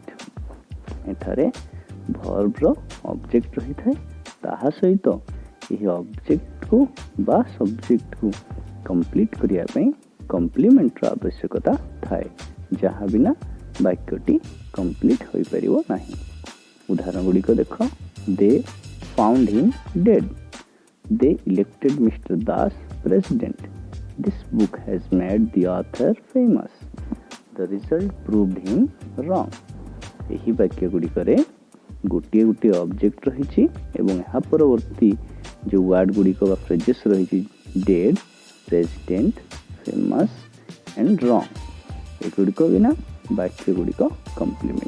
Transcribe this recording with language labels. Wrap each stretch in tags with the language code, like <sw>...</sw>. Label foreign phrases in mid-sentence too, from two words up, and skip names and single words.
<or>ଏଠାରେ ଭର୍ବର ଅବଜେକ୍ଟ ରହିଥାଏ, ତାହା ସହିତ ଏହି ଅବଜେକ୍ଟକୁ ବା ସବଜେକ୍ଟକୁ କମ୍ପ୍ଲିଟ୍ କରିବା ପାଇଁ କମ୍ପ୍ଲିମେଣ୍ଟର ଆବଶ୍ୟକତା ଥାଏ, ଯାହା ବିନା ବାକ୍ୟଟି କମ୍ପ୍ଲିଟ୍ ହୋଇପାରିବ ନାହିଁ। ଉଦାହରଣ ଗୁଡ଼ିକ ଦେଖ।</or> <en>they found him dead, they elected Mister Das president, This book has made the author famous. The result proved him wrong.</en> <or>ଏହି ବାକ୍ୟ ଗୁଡ଼ିକରେ ଗୋଟିଏ ଗୋଟିଏ ଅବଜେକ୍ଟ ରହିଛି ଏବଂ ଏହା ପରବର୍ତ୍ତୀ ଯେଉଁ ୱାର୍ଡ଼ ଗୁଡ଼ିକ ବା ଫ୍ରେଜେସ୍ ରହିଛି ଡେଡ୍, ପ୍ରେସିଡେଣ୍ଟ,</or> <en>famous and wrong,</en> <or>ଏଗୁଡ଼ିକ ବିନା ବାକ୍ୟ ଗୁଡ଼ିକ କମ୍ପ୍ଲିମେଣ୍ଟ।</or>